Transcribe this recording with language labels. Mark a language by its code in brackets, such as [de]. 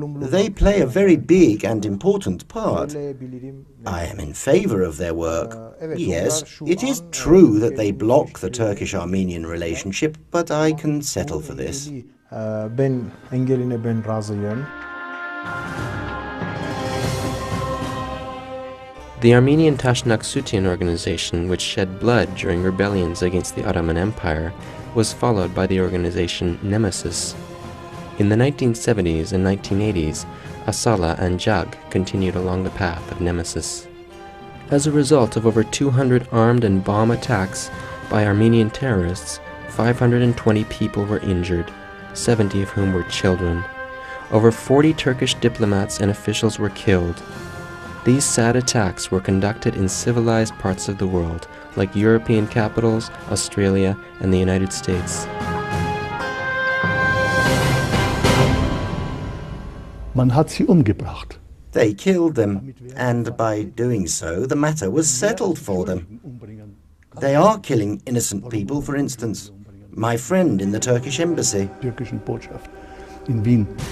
[en] They play a very big and important part. I am in favor of their work. Yes, it is true that they block the Turkish-Armenian relationship, but I can settle for this. [tr] Ben engeline ben razıyım. [en] The Armenian Tashnaksutyaan organization, which shed blood during rebellions against the Ottoman Empire, was followed by the organization Nemesis. In the 1970s and 1980s, Asala and Jag continued along the path of Nemesis. As a result of over 200 armed and bomb attacks by Armenian terrorists, 520 people were injured, 70 of whom were children. Over 40 Turkish diplomats and officials were killed. These sad attacks were conducted in civilized parts of the world, like European capitals, Australia, and the United States. [de] Man hat sie umgebracht. [en] They killed them, and by doing so, the matter was settled for them. They are killing innocent people, for instance. My friend in the Turkish embassy. [de] Türkischen Botschaft in Wien.